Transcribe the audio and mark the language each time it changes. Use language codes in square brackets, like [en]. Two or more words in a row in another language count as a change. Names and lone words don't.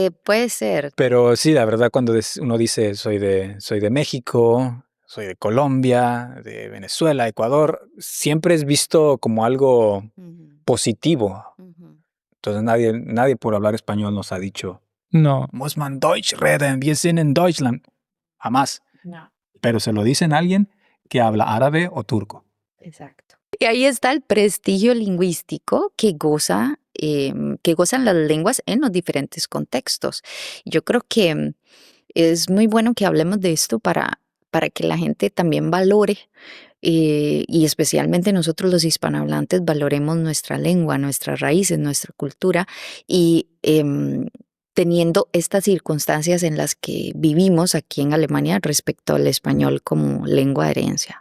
[es] que puede ser. Pero sí, la verdad, cuando uno dice soy de México, soy de Colombia, de Venezuela, Ecuador, siempre es visto como algo Ujú, positivo. ujú. Entonces nadie por hablar español nos ha dicho, No. [de] muss man Deutsch reden, wir sind in Deutschland. [es] Jamás. No. Pero se lo dicen a alguien que habla árabe o turco. Exacto. Y ahí está el prestigio lingüístico que gozan las lenguas en los diferentes contextos. Yo creo que es muy bueno que hablemos de esto para que la gente también valore, y especialmente nosotros los hispanohablantes valoremos nuestra lengua, nuestras raíces, nuestra cultura y teniendo estas circunstancias en las que vivimos aquí en Alemania respecto al español como lengua de herencia.